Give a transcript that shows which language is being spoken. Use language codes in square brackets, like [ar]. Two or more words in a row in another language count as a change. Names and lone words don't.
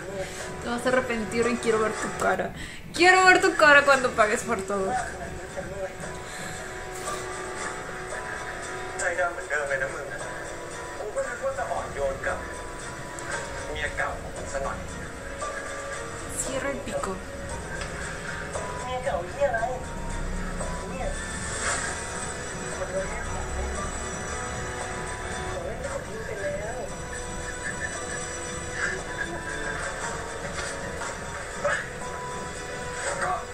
[es] Te vas a arrepentir y quiero ver tu cara. Quiero ver tu cara cuando pagues por todo. [th] ใจดำเหมือนเดิมเลยนะมึงกูก็นึกว่าจะอ่อนโยโยนกับเมียเก่าของผมซะหน่อย [es] Cierra el pico. [th] เมียเก่าเฮียอะไรเนี่ยคนเราเนี่ยของเล่นเขาทิ้งไปแล้วก็